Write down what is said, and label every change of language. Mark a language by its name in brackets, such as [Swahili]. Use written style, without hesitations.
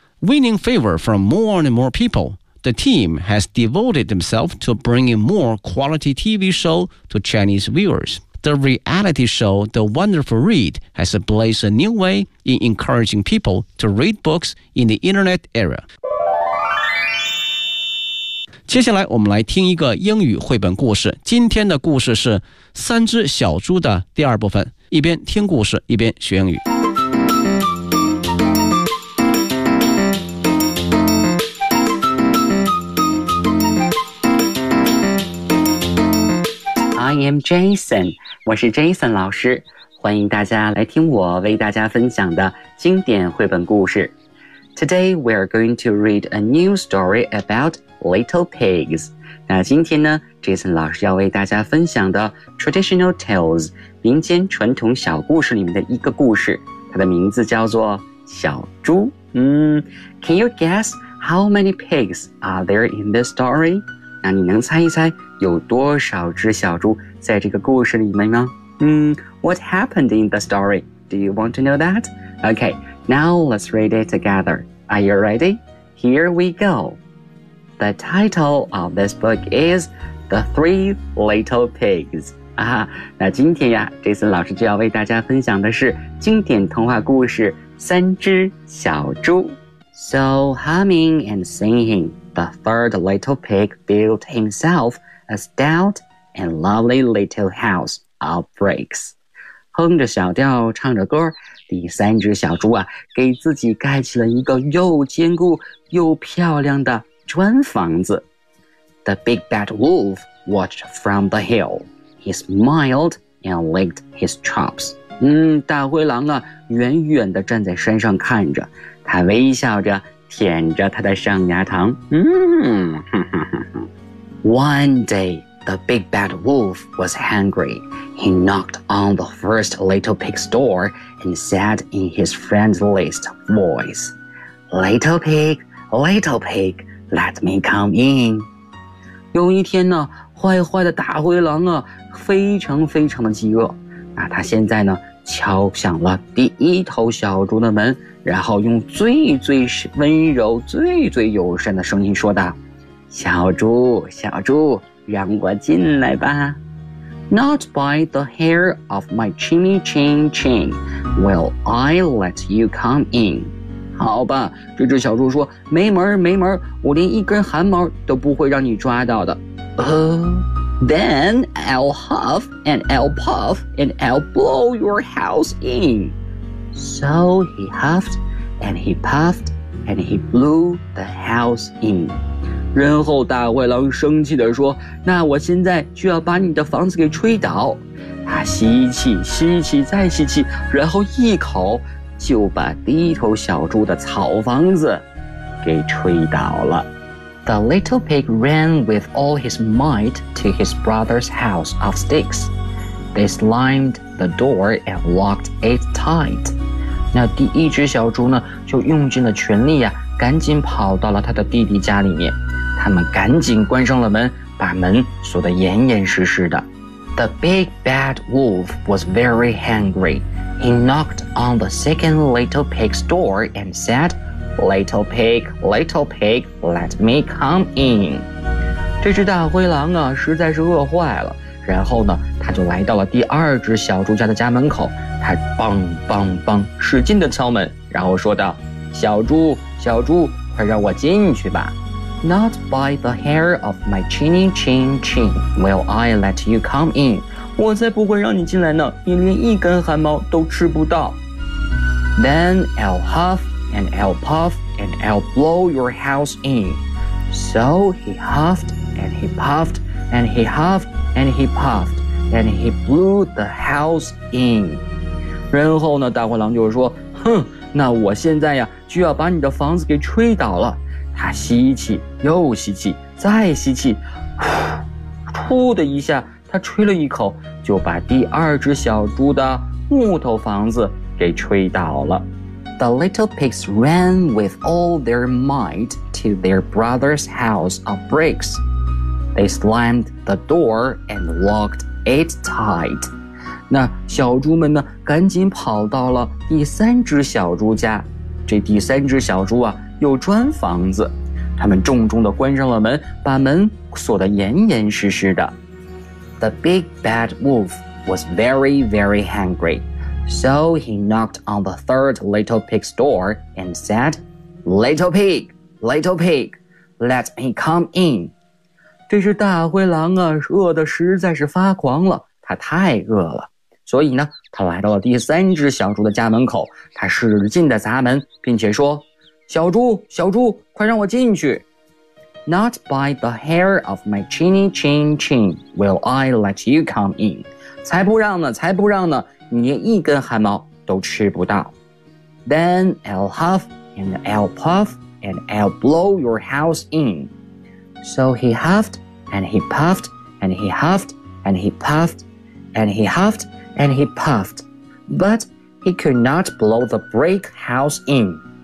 [English] Winning favor from more and more people, the team has devoted themselves to bringing more quality TV show to Chinese viewers. The reality show The Wonderful Read has blazed a new way in encouraging people to read books in the internet era. [Chinese] 接下来我们来听一个英语绘本故事。今天的故事是三只小猪的第二部分。一边听故事一边学英语。 [English] I am Jason, [Chinese] 我是 Jason 老师，欢迎大家来听我为大家分享的经典绘本故事。 [English] Today, we are going to read a new story about little pigs. [Chinese] 那今天呢 ,Jason 老师要为大家分享的 [English] Traditional Tales, [Chinese] 民间传统小故事里面的一个故事。它的名字叫做小猪。 [English] Can you guess how many pigs are there in this story? [Chinese] 那你能猜一猜有多少只小猪在这个故事里面吗？ [English] What happened in the story? Do you want to know that? Okay, now let's read it together. Are you ready? Here we go. The title of this book is The Three Little Pigs. [Chinese] 啊，那今天呀，Jason老师就要为大家分享的是经典童话故事《三只小猪》。 [English] So humming and singing, the third little pig built himself a stout and lovely little house of bricks. [Chinese] 哼着小调唱着歌，第三只小猪啊，给自己盖起了一个又坚固又漂亮的砖房子。 [English] The big bad wolf watched from the hill. He smiled and licked his chops. [Chinese] 大灰狼啊，远远地站在山上看着，他微笑着舔着他的上牙膛。 [English] One day, the big bad wolf was hungry. He knocked on the first little pig's door and said in his friendliest voice, Little pig, little pig, let me come in. [Chinese] 有一天呢，坏坏的大灰狼啊，非常非常的饥饿。那他现在呢，敲响了第一头小猪的门，然后用最最温柔、最最友善的声音说道，小猪，小猪，让我进来吧。 [English] Not by the hair of my chinny chin chin will I let you come in. [Chinese] 好吧，这只小猪说，没门没门，我连一根汗毛都不会让你抓到的。 [English] Then I'll huff and I'll puff and I'll blow your house in. So he huffed and he puffed and he blew the house in. [Chinese] 然后大灰狼生气地说，那我现在就要把你的房子给吹倒。他吸气，吸气，再吸气，然后一口就把第一头小猪的草房子给吹倒了。 [English] The little pig ran with all his might to his brother's house of sticks. They slammed the door and locked it tight. [Chinese] 那第一只小猪呢，就用尽了全力呀，赶紧跑到了他的弟弟家里面。他们赶紧关上了门，把门锁得严严实实的。 [English] The big bad wolf was very hungry. He knocked on the second little pig's door and said,Little pig, little pig, let me come in. [Chinese] 这只大灰狼啊，实在是饿坏了。然后呢，他就来到了第二只小猪家的家门口。他梆梆梆，使劲地敲门，然后说道：小猪，小猪，快让我进去吧。 [English] Not by the hair of my chinny chin chin will I let you come in. [Chinese] 我才不会让你进来呢，你连一根汗毛都吃不到。 [English] Then I'll huff. And I'll puff and I'll blow your house in. So he huffed and he puffed and he huffed and he puffed and he blew the house in. [Chinese] 然后呢，大灰狼就说，哼，那我现在呀，就要把你的房子给吹倒了。他吸气，又吸气，再吸气，噗的一下，他吹了一口，就把第二只小猪的木头房子给吹倒了。 [English] The little pigs ran with all their might to their brother's house of bricks. They slammed the door and locked it tight. [Chinese] 那小猪们呢，赶紧跑到了第三只小猪家。这第三只小猪啊，有砖房子。他们重重地关上了门，把门锁得严严实实的。 [English] The big bad wolf was very, very hungry. So he knocked on the third little pig's door and said, Little pig, little pig, let me come in. [Chinese] 这只大灰狼啊，饿得实在是发狂了，他太饿了。所以呢，他来到了第三只小猪的家门口，他使劲地砸门，并且说，小猪，小猪，快让我进去。 [English] Not by the hair of my chinny chin chin will I let you come in. [Chinese] 才不让呢，才不让呢。你连一根汗毛都吃不到。 [English] Then I'll huff and I'll puff and I'll blow your house in. So he huffed and he puffed and he huffed and he puffed and he huffed and he puffed, but he could not blow the brick house in.